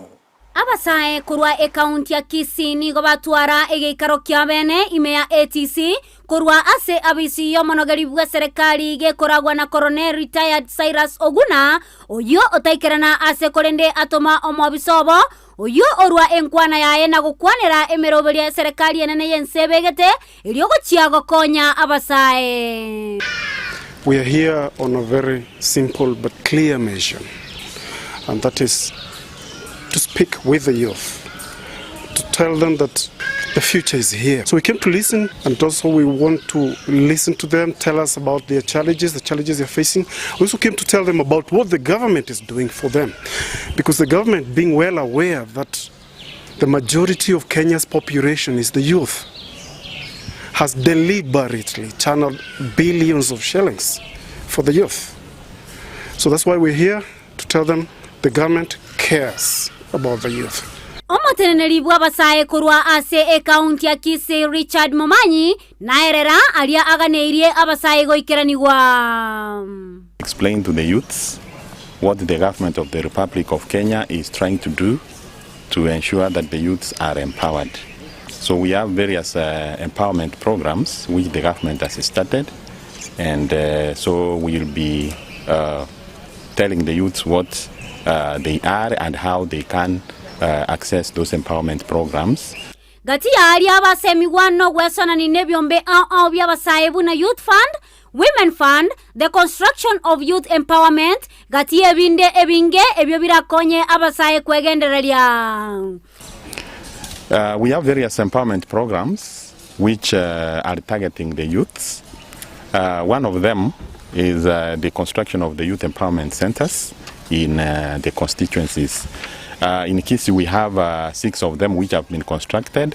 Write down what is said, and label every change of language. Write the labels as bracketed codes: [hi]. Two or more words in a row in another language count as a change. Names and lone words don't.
[guz] abasae kurwa account ya Kisii nigo batwara egeikaro kya bene ime ya ATC kurwa ase abisi yo monogari bwa serikali gekoragwa na Colonel retired Cyrus Oguna oyo otaikerana ase kolende atoma omobisobo oyo orwa enkwana yae na gukwanera emerobeli ya serikali enene ENSA begete iliogo chiago konya abasae. [en] We are here on a very simple but clear mission, and that is to speak with the youth, to tell them that the future is here. So we came to listen, and also we want to listen to them, tell us about their challenges, the challenges they're facing. We also came to tell them about what the government is doing for them, because the government, being well aware that the majority of Kenya's population is the youth, has deliberately channeled billions of shillings for the youth. So that's why we're here, to tell them the government cares about the youth. [guz] Omoteneneri bwa basae kurwa ase account ya Kisii Richard Mumanyi naerera alia aganeirie abasae goikeraniwa. [en] Explain to the youths what the government of the Republic of Kenya is trying to do to ensure that the youths are empowered. So we have various empowerment programs which the government has started, and so we'll be telling the youths what they are and how they can access those empowerment programs. [guz] Gati ya alia abasemi wano gwesona ni nebyombe au byabasae buna Youth Fund, Women Fund, [en] the construction of youth empowerment, [guz] gati ebinde ebinge ebyo birakonye abasae kwegendereria. [en] We have various empowerment programs which are targeting the youths. One of them is the construction of the youth empowerment centers in the constituencies. In Kisii we have 6 of them which have been constructed.